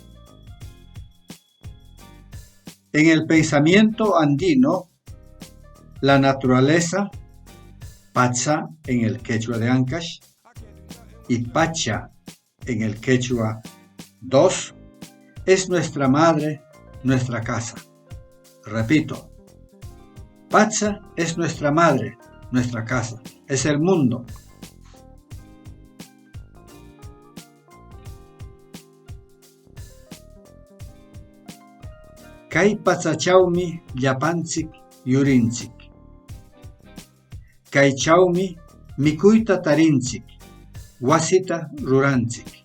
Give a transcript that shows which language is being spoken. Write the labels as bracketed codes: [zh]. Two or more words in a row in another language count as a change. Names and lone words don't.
[es] En el pensamiento andino, la naturaleza, Pacha en el quechua de Ancash y Pacha en el quechua 2, es nuestra madre, nuestra casa. Repito, Pacha es nuestra madre, nuestra casa, es el mundo. [qu] Kay Pachachawmi llapanchik yurinchik. Kaychawmi mikuyta tarinchik, wasita ruranchik.